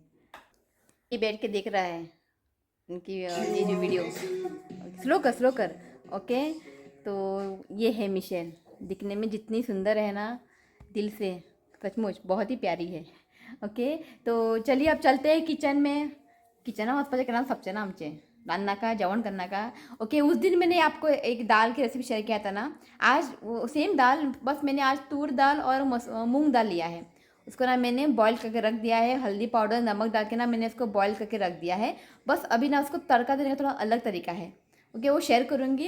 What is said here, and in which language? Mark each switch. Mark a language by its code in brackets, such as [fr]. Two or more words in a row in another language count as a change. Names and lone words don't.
[hi] ये बैठ के देख रहा है उनकी ये जो वीडियो. स्लो कर, स्लो कर. ओके, तो ये है मिशेल. दिखने में जितनी सुंदर है ना, दिल से सचमुच बहुत ही प्यारी है. ओके, तो चलिए अब चलते हैं किचन में. [kok] किचन वचपाचें केन्ना सोंपचें ना आमचें, रांदनाका जेवण करनाका. [hi] ओके, उस दिन मैंने आपको एक दाल की रेसिपी शेयर किया था ना. आज वो सेम दाल, बस मैंने आज तूर दाल और मूंग दाल लिया है. उसको ना मैंने बॉईल करके रख दिया है, हल्दी पाउडर नमक डाल के ना मैंने उसको बॉईल करके रख दिया है. बस अभी ना उसको तड़का देने का थोड़ा अलग तरीका है. ओके, वो शेयर करूँगी.